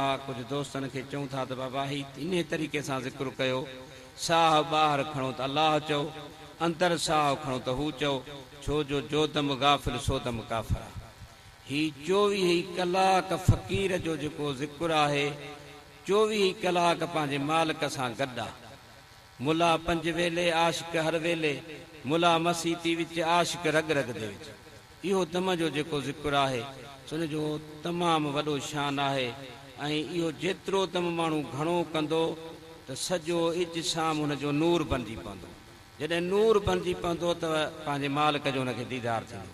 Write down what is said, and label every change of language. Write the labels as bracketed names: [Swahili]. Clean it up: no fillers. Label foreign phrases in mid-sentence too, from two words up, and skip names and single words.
[Sindhi] कुझु दोस्तनि खे चऊं था त बाबा ही इन तरीक़े सां ज़िक्र कयो, साह ॿाहिरि खणो त अलाह चओ, अंदरि साह खणो त हू चओ, छो जो [Urdu] دم غافل سو دم کافر [Sindhi] आहे। ही 24 कलाक फ़क़ीर जो जेको ज़िक्र आहे, 24 कलाक पंहिंजे मालिक सां गॾु आहे। [Punjabi] ਮੁਲਾ 5 ਵੇਲੇ, ਆਸ਼ਿਕ ਹਰ ਵੇਲੇ, ਮੁਲਾ ਮਸੀਤੀ ਵਿਚ, ਆਸ਼ਿਕ ਰਗ ਰਗ ਦੇ ਵਿਚ। [Sindhi] इहो दम जो जेको ज़िक्र आहे सुन जो तमामु वॾो शान आहे। ऐं इहो जेतिरो दम माण्हू घणो कंदो त सॼो इजसाम हुनजो नूर बणिजी पवंदो। जॾहिं नूर बणिजी पवंदो त पंहिंजे मालिक जो हुनखे दीदार थींदो।